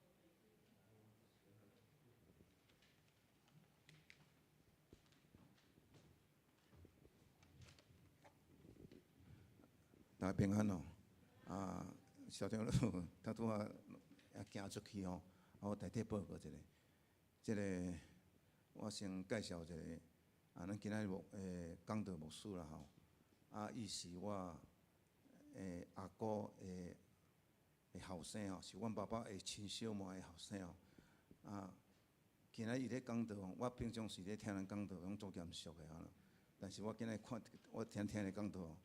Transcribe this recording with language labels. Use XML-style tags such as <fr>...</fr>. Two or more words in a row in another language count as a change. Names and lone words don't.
<nan>大家平安哦！校长他拄啊行出去哦，我代替报告一下。这个我先介绍一下，咱今仔日讲道牧师啦吼，伊是我阿姑的后生哦，是阮爸爸的亲小妹的后生哦。今仔伊咧讲道哦，我平常时咧听人讲道，拢足严肃的吼，但是我今仔看我听伊讲道哦。</nan>